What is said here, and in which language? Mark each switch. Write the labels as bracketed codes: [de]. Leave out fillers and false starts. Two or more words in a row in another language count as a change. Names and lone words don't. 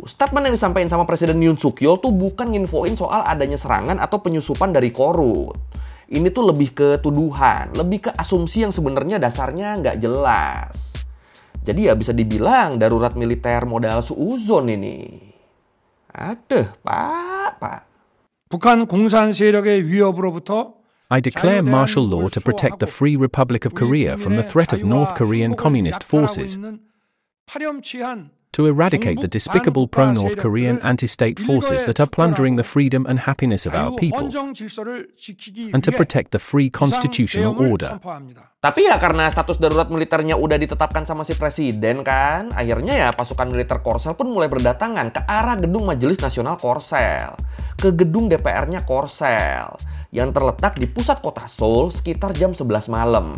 [id] Statement yang disampaikan sama Presiden Yoon Suk Yeol tuh bukan nginfoin soal adanya serangan atau penyusupan dari korup. Ini tuh lebih ke tuduhan, lebih ke asumsi yang sebenarnya dasarnya nggak jelas. Jadi ya bisa dibilang darurat militer modal suuzon ini. Aduh, Pak. [ko] 북한 공산 세력의 위협으로부터 [en] I declare martial law to protect the Free Republic of Korea from the threat of North Korean communist forces, to eradicate the despicable pro-North Korean anti-state forces that are plundering the freedom and happiness of our people, and to protect the free constitutional order. [id] Tapi ya karena status darurat militernya udah ditetapkan sama si presiden kan, akhirnya ya pasukan militer Korsel pun mulai berdatangan ke arah gedung Majelis Nasional Korsel, ke gedung DPR-nya Korsel, yang terletak di pusat kota Seoul sekitar jam 11 malam.